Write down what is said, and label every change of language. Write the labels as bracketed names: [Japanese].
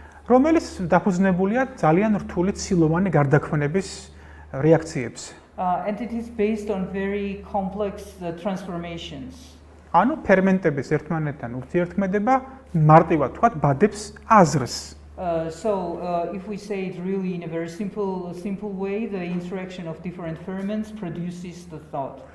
[Georgian] რომელიც დაფუძნებულია ძალიან რთული ცილოვანი გარდაქმნების რეაქციებს. [English] And it is based on very complex transformations. [Georgian] ანუ ფერმენტების ერთმანეთთან ურთიერთქმედება მარტივად თქვათ ბადებს აზრს. [English] So if we say it really in a very simple way, the interaction of different ferments produces the thought.